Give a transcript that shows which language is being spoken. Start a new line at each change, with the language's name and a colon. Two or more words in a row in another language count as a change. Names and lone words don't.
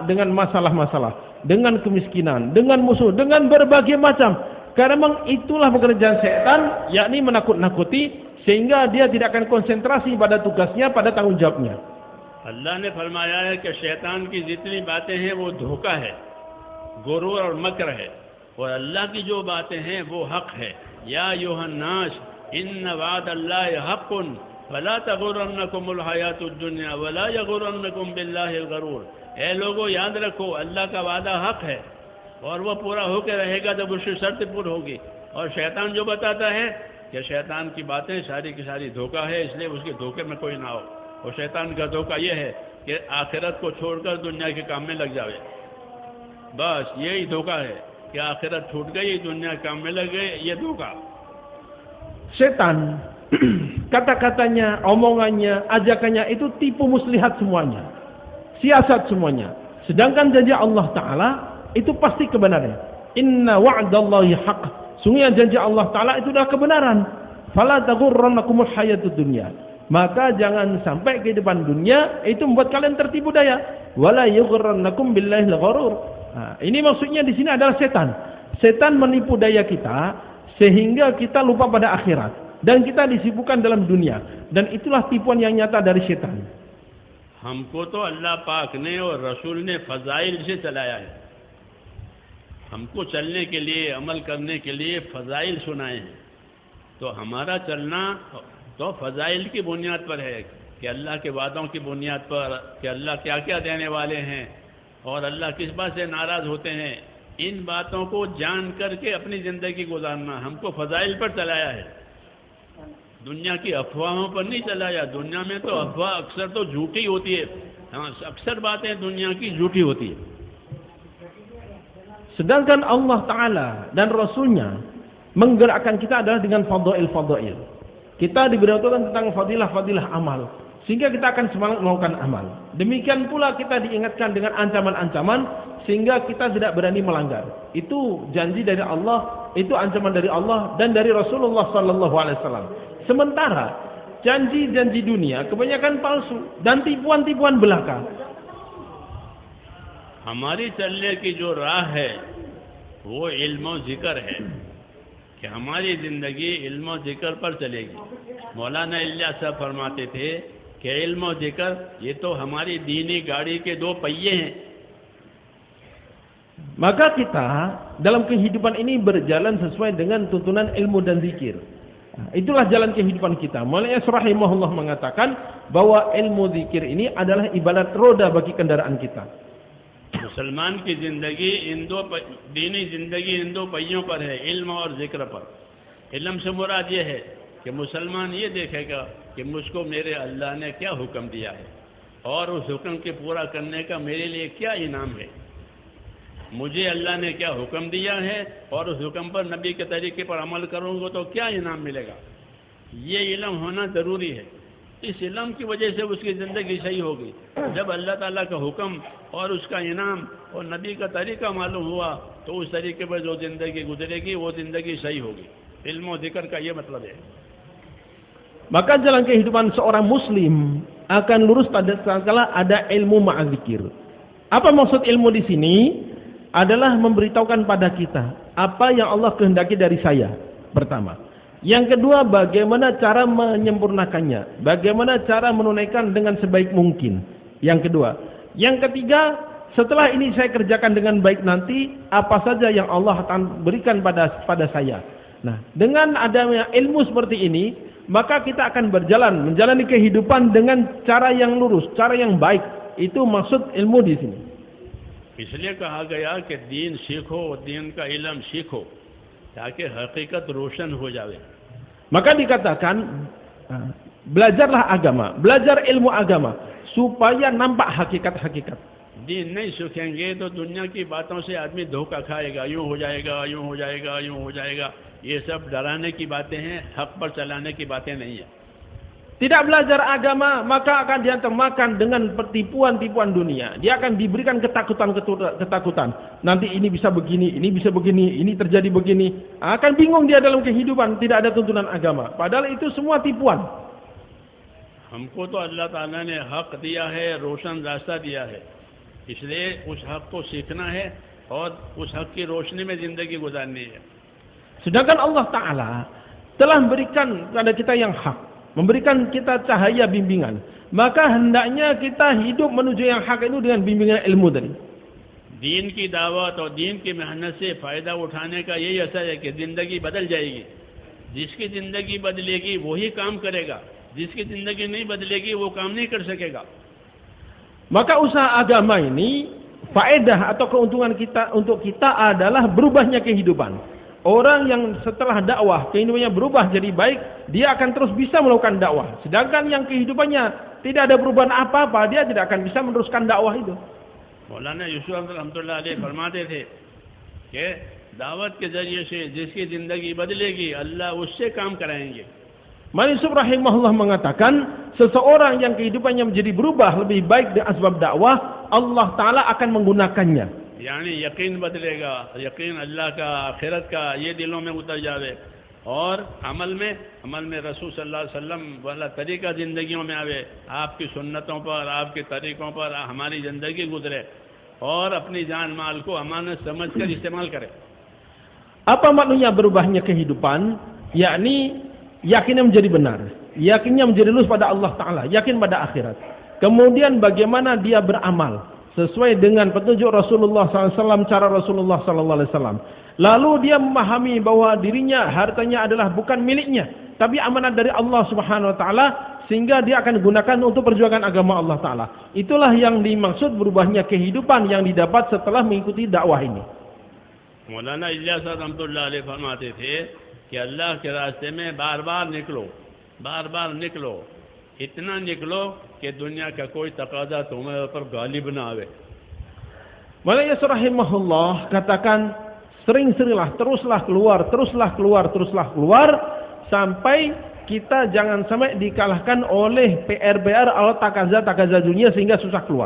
Indonesian: Dengan masalah-masalah, dengan kemiskinan, dengan musuh, dengan berbagai macam. Karena memang itulah pekerjaan setan, yakni menakut-nakuti, sehingga dia tidak akan konsentrasi pada tugasnya, pada tanggung jawabnya.
Urdu: اللہ نے فرمایا ہے کہ شیطان کی جتنی باتیں ہیں وہ دھوکہ ہے، غرور اور مکر ہے، اور اللہ کی جو باتیں ہیں وہ حق ہے.
Arabic: يا أيها الناس إن وعد الله حق فلا تغرنكم الحياة الدنيا ولا يغرنكم بالله الغرور.
Urdu: اے لوگوں، یاد رکھو اللہ کا وعدہ حق ہے اور وہ پورا ہوکر رہے گا جب اس کی شرط پوری ہوگی. اور شیطان جو بتاتا ہے کہ شیطان کی باتیں ساری کی ساری دھوکہ ہے، اس لیے اس کے دھوکے میں کوئی نہ ہو. اور شیطان کا دھوکہ یہ ہے کہ آخرت کو چھوڑ کر دنیا کے کام میں لگ جاوے. بس یہی دھوکہ ہے کہ آخرت چھوٹ گئی، دنیا کے کام میں لگ گئے، یہ دھوکہ.
Indonesian: Setan, kata-katanya, omongannya, ajakannya itu tipu muslihat semuanya, siasat semuanya. Sedangkan janji Allah Ta'ala itu pasti kebenaran.
Arabic: إن وعد الله حق,
Indonesian: sungguhnya janji Allah Ta'ala itu adalah kebenaran.
Arabic: فلا تغرنكم الحياة الدنيا,
Indonesian: maka jangan sampai kehidupan dunia itu membuat kalian tertipu daya.
Arabic: ولا يغرنكم بالله الغرور.
Indonesian: Ini maksudnya di sini adalah setan. setan menipu daya kita sehingga kita lupa pada akhirat dan kita disibukkan dalam dunia, dan itulah tipuan yang nyata dari setan.
Urdu: ہم کو تو اللہ پاک نے اور رسول نے فضائل سے چلایا ہے. ہم کو چلنے کے لیے، عمل کرنے کے لیے فضائل سنائے ہیں. تو ہمارا چلنا تو فضائل کی بنیاد پر ہے کہ اللہ کے وعدوں کی بنیاد پر کہ اللہ کیا کیا دینے والے ہیں اور اللہ کس بات سے ناراض ہوتے ہیں، ان باتوں کو جان کرکے اپنی زندگی گزارنا. ہم کو فضائل پر چلایا ہے، دنیا کی افواہوں پر نہیں چلایا. دنیا میں تو افواہ اکثر تو جھوٹی ہوتی ہے۔ ہاں، اکثر باتیں دنیا کی جھوٹی ہوتی ہے.
Indonesian: Sedangkan Allah Ta'ala dan Rasulnya menggerakkan kita adalah dengan fadail-fadail. Kita diberitahukan tentang fadilah-fadilah amal, sehingga kita akan semangat melakukan amal. Demikian pula kita diingatkan dengan ancaman-ancaman, sehingga kita tidak berani melanggar. Itu janji dari Allah, itu ancaman dari Allah dan dari Rasulullah SAW. Sementara janji-janji dunia kebanyakan palsu dan tipuan-tipuan belaka.
Urdu: ہماری چلنے کی جو راہ ہے وہ علم اور ذکر ہے کہ ہماری زندگی علم اور ذکر پر چلے گی. مولانا الیاس صاحب فرماتے تھے کہ علم اور ذکر یہ تو ہماری دینی گاڑی کے دو پہیے ہیں.
Indonesian: Maka kita dalam kehidupan ini berjalan sesuai dengan tuntunan ilmu dan zikir. Itulah jalan kehidupan kita. Maulana rahimahullah mengatakan bahwa ilmu zikir ini adalah ibarat roda bagi kendaraan kita.
Urdu: مسلمان کی زندگی دینی زندگی ان دو پہیوں پر ہے، علم اور ذکر پر. علم سے مراد یہ ہے کہ مسلمان یہ دیکھے گا کہ مجھ کو میرے اللہ نے کیا حکم دیا ہے اور اس حکم کے پورا کرنے کا میرے لیے کیا انعام ہے. مجھے اللہ نے کیا حکم دیا ہے اور اس حکم پر نبی کے طریقے پر عمل کروں گا تو کیا انعام ملے گا. یہ علم ہونا ضروری ہے. اس علم کی وجہ سے اس کی زندگی صحیح ہوگی۔ جب اللہ تعالیٰ کا حکم اور اس کا انعام اور نبی کا طریقہ معلوم ہوا تو اس طریقے پر جو زندگی گزرے گی وہ زندگی صحیح ہوگی. علم اور ذکر کا یہ مطلب ہے.
Indonesian: Maka jalan kehidupan seorang muslim akan lurus tatkala ada ilmu ma'adzikir. Apa maksud ilmu di sini? Adalah memberitahukan pada kita apa yang Allah kehendaki dari saya, pertama. Yang kedua, bagaimana cara menyempurnakannya, bagaimana cara menunaikan dengan sebaik mungkin. Yang kedua. Yang ketiga, setelah ini saya kerjakan dengan baik nanti, apa saja yang Allah akan berikan pada saya. Nah, dengan adanya ilmu seperti ini, maka kita akan berjalan, menjalani kehidupan dengan cara yang lurus, cara yang baik. Itu maksud ilmu di sini.
Urdu: اس لیے کہا گیا کہ دین سیکھو، دین کا علم سیکھو تاکہ حقیقت روشن ہو جائے.
Indonesian: Maka dikatakan belajarlah agama, belajar ilmu agama supaya nampak hakikat-hakikat.
Urdu: دین نہیں سیکھیں گے تو دنیا کی باتوں سے آدمی دھوکہ کھائے گا، یوں ہو جائے گا، یوں ہو جائے گا، یوں ہو جائے گا. یہ سب ڈرانے کی باتیں ہیں، حق پر چلانے کی باتیں نہیں ہے.
Indonesian: Tidak belajar agama, maka akan dia termakan dengan pertipuan-tipuan dunia. Dia akan diberikan ketakutan. Nanti ini bisa begini, ini bisa begini, ini terjadi begini. Akan bingung dia dalam kehidupan, tidak ada tuntunan agama. Padahal itu semua tipuan.
Urdu: ہم کو تو اللہ تعالیٰ نے حق دیا ہے، روشن راستہ دیا ہے، اس لیے اس حق کو سیکھنا ہے اور اس حق کی روشنی میں زندگی گزارنی ہے.
Indonesian: Sedangkan Allah Ta'ala telah memberikan kepada kita yang hak, memberikan kita cahaya bimbingan, maka hendaknya kita hidup menuju yang hak itu dengan bimbingan ilmu tadi.
Urdu: دین کی دعوت اور دین کی محنت سے فائدہ اٹھانے کا یہی اثر ہے کہ زندگی بدل جائے گی. جس کی زندگی بدلے گی وہی کام کرے گا، جس کی زندگی نہیں بدلے گی وہ کام نہیں کر سکے گا.
Indonesian: Maka usaha agama ini, faedah atau keuntungan kita untuk kita adalah berubahnya kehidupan. Orang yang setelah dakwah kehidupannya berubah jadi baik, dia akan terus bisa melakukan dakwah. Sedangkan yang kehidupannya tidak ada perubahan apa-apa, dia tidak akan bisa meneruskan dakwah itu.
Urdu: مولانا یوسف
Arabic: رحمة الله عليه
Urdu: فرماتے تھے کہ دعوت کے ذریعے سے جس کی زندگی بدلے گی اللہ اس سے کام کرائیں گے.
Indonesian: Maulanah Yusuf rahimahullah mengatakan, seseorang yang kehidupannya menjadi berubah lebih baik dengan asbab dakwah, Allah Ta'ala akan menggunakannya.
Urdu: یعنی یقین بدلے گا، یقین اللہ کا، آخرت کا یہ دلوں میں اتر جاوے اور عمل میں رسول
Arabic: صلى الله عليه وسلم
Urdu: والا طریقہ زندگیوں میں آوے. آپ کی سنتوں پر، آپ کے طریقوں پر ہماری زندگی گزرے اور اپنی جان مال کو امانت سمجھ کر استعمال کریں.
Indonesian: Apa maknanya berubahnya kehidupan? Yakni yakinnya menjadi benar, yakinnya menjadi lurus pada Allah Ta'ala, yakin pada akhirat. Kemudian bagaimana dia beramal sesuai dengan petunjuk Rasulullah SAW, cara Rasulullah SAW. Lalu dia memahami bahwa dirinya, hartanya adalah bukan miliknya, tapi amanat dari Allah
Arabic: سبحانه وتعالى,
Indonesian: sehingga dia akan gunakan untuk perjuangan agama Allah Ta'ala. Itulah yang dimaksud berubahnya kehidupan yang didapat setelah mengikuti dakwah ini.
Urdu: مولانا الیاس
Arabic: رحمة الله عليه
Urdu: فرماتے تھے کہ اللہ کے راستے میں بار بار نکلو، اتنا نکلو کہ دنیا کا کوئی تقاضا تمہارے اوپر غالب نہ آوے.
Indonesian: Maulana Yasir rahimahullah katakan, sering-seringlah, teruslah keluar sampai kita jangan sampai dikalahkan oleh PR atau takaza dunia sehingga susah keluar.